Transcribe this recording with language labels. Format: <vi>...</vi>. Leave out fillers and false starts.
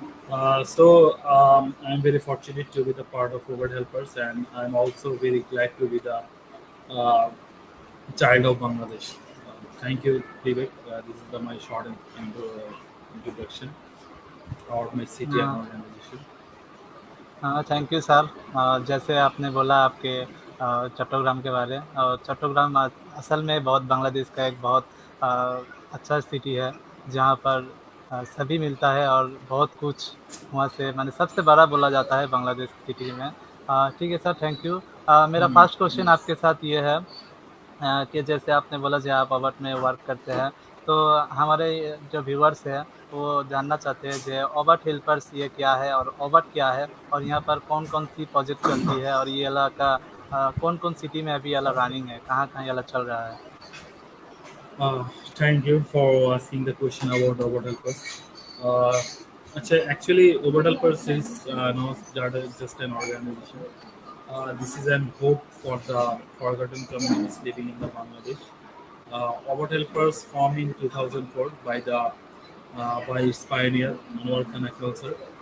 <en>I'm very fortunate to be the part of Forward Helpers, and I'm also very glad to be the uh, child of Bangladesh. Thank you, Vivek. This is my short introduction about my city and</en> <hi>हाँ</hi> <en>organization.</en> <hi>हाँ, thank you sir. जैसे आपने बोला आपके चट्टग्राम के बारे, और चट्टग्राम असल में बहुत बांग्लादेश का एक बहुत अ, अच्छा सिटी है जहाँ पर सभी मिलता है और बहुत कुछ वहाँ से माने सबसे बड़ा बोला जाता है बांग्लादेश सिटी में। ठीक है सर, थैंक यू। मेरा Hmm. फर्स्ट क्वेश्चन आपके साथ ये है कि जैसे आपने बोला जो आप अवध में वर्क करते हैं, तो हमारे जो व्यूअर्स हैं वो जानना चाहते हैं जो अवध हेल्पर्स ये क्या है और अवध क्या है और यहाँ पर कौन-कौन सी प्रोजेक्ट चलती है और ये वाला का कौन-कौन सिटी में अभी ये वाला रनिंग है, कहाँ-कहाँ ये वाला चल रहा है?</hi> <en>Thank you for asking the question about Overhelpers. Uh, actually, Overhelpers is not just an organization. This is an hope for the forgotten communities living in the Bangladesh. Overhelpers formed in 2004 by its pioneer Anwar Khan Akmal sir.</en>